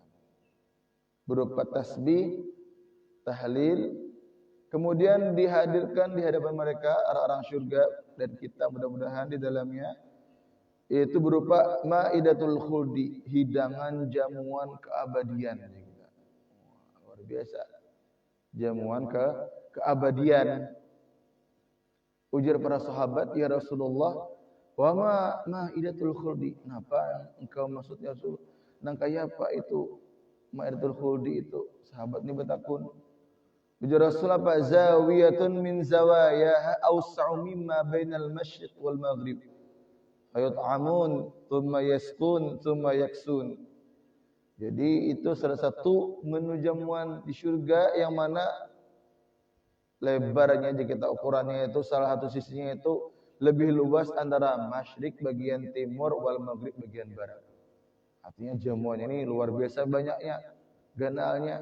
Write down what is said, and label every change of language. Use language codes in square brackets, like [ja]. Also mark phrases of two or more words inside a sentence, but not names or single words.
[id] Berupa tasbih, tahlil, kemudian dihadirkan di hadapan mereka orang-orang syurga dan kita mudah-mudahan di dalamnya, Yaitu berupa [ar] مائدة الخلد, [id] hidangan jamuan keabadian. Luar biasa. Jamuan keabadian. [bjn] Ujar para sahabat, [ar] يا رسول الله, وما مائدة الخلد? [bjn] Kenapa engkau maksudnya Rasul? Nang kaya apa itu [ar] مائدة الخلد [bjn] itu? Sahabat ini bertakun. Ujar Rasul apa? [ar] زاوية من زواياها أوسع مما بين المشرق والمغرب. فيطعمون ثم يسقون ثم يكسون. [id] Jadi itu salah satu menu jamuan di surga yang mana lebarnya jika kita ukurannya itu salah satu sisinya itu lebih luas antara masyrik bagian timur [ar] والمغرب [id] bagian barat. [bjn] Artinya jamuan ini luar biasa banyaknya, ganalnya.